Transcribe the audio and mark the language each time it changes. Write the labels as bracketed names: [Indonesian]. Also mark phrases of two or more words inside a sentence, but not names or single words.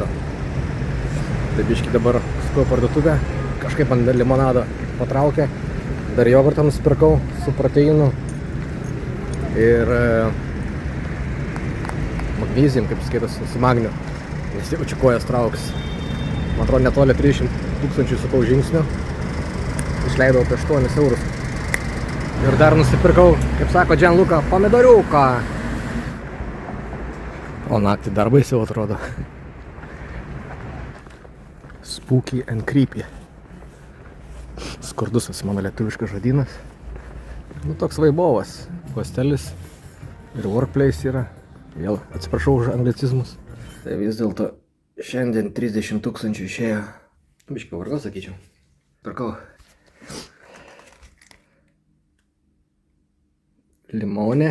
[Lithuanian] Tai biški dabar skuoju parduotuvę, kažkaip man dar limonado patraukė, dar jogurtą nusipirkau su proteinu ir magnezijum, kaip skaitas, su magniu, nes jaučiu kojas trauks. Man atrodo, netoli 300 000 sukau žingsnių, išleidau apie 8 eurus. Ir dar nusipirkau, kaip sako Gianluca, pomidoriuką. O naktį dar baisiau atrodo. [English] Spooky and creepy. [Lithuanian] Skurdus mano lietuviškas žodynas. Nu, toks vaibovas. Hostelis ir workplace yra. Vėl atsiprašau už anglicizmus. Tai vis dėlto šiandien 30 000 išėjo. Biškai vargo, sakyčiau. Pirkau. Limonė.